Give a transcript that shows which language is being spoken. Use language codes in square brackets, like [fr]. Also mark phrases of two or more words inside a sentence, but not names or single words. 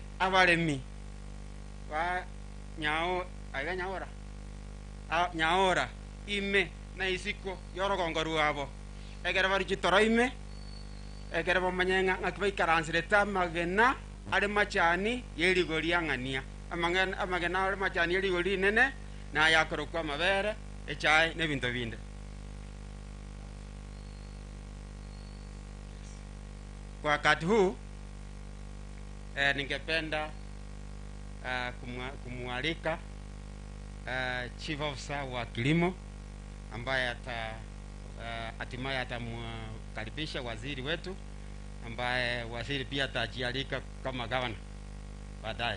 [guz] abaremi wa nyao aiga nyaora ime na isiko yorogongoru abo egere bari chitoro ime egere bomanyenga ngakibai karansire tamagena ari machani yerigori angania amagena ari machani yerigori nene na yakorokwa mabere echai ne bintu binde. [sw] Kwa wakati huu ningependa kumwalika [en] chief officer [sw] wa kilimo ambaye hatimaye atamkaribisha waziri wetu ambaye waziri pia atajialika kama gavana baadaye.